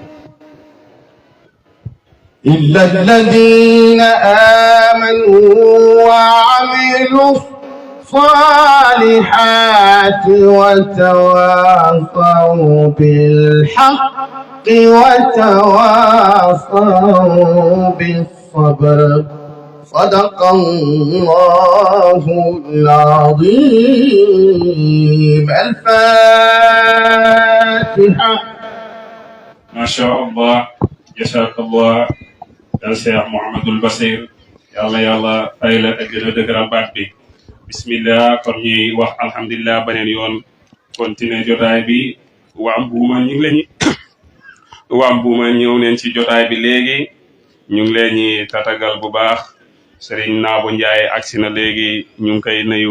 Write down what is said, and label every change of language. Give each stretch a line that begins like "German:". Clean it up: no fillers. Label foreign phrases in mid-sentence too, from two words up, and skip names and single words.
Arabic: إلا الذين آمنوا وعملوا الصالحات وتواصوا بالحق وتواصوا بالصبر صدق الله العظيم. الفاتحة. ما شاء الله جزاك الله يا شيخ محمد البصير يلا
Wolof: fay la ak gën a dëgëral baat bi bismillah kon ñuy wax alhamdulilah beneen yoon continuer jotaay bi waa Mbuuma ñu ngi leen waa Mbuuma ñëw neen ci jotaay bi léegi ñu ngi leen ñi tatagal bu baax Serigne Naabu Ndiaye agsi na léegi ñu ngi koy nuyu